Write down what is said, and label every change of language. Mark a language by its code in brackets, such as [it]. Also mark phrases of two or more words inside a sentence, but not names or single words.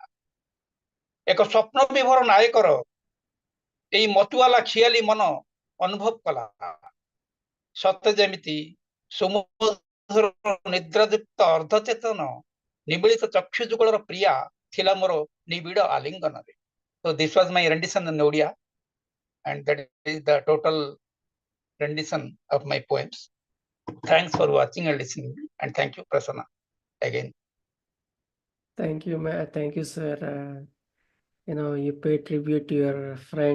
[or] ଏକ ସ୍ୱପ୍ନ ବିଭୋର ନାୟକର ଏଇ ମତୁଆଲା ଖିଆଲି ମନ ଅନୁଭବ କଲା ସତେ ଯେମିତି ସୁମଧୁର ନିଦ୍ରାଦୀପ୍ତ ଅର୍ଦ୍ଧଚେତନ ନିବିଳିତ ଚକ୍ଷୁ ଯୁଗଳର ପ୍ରିୟା ଥିଲା ମୋର ନିବିଡ଼ ଆଲିଙ୍ଗନରେ। [en] So this was my rendition in Odia, and that is the total rendition of my poems. Thanks for watching and listening, and thank you, Prasanna, again. Thank you, thank you, sir. You paid tribute to your friend.